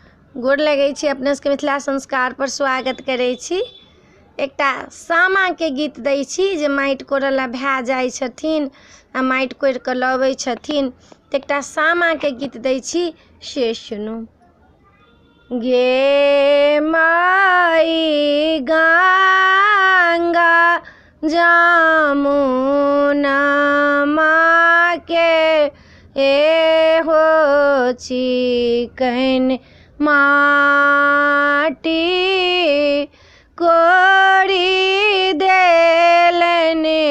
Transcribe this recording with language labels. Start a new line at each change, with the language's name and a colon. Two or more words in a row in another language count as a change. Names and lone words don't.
Maithili: गोर लगै छी, अपने सबके मिथिला संस्कार पर स्वागत करै छी। एकटा सामा के गीत दै छी जे माटि कोड़ऽ ला भए जाइ छथिन आ माटि कोड़ि कऽ लबै छथिन, तऽ एकटा सामा के गीत दै छी, से सुनू। गे माई गंगा जमुना माँ के हो चिकन माटी कोड़ी देलन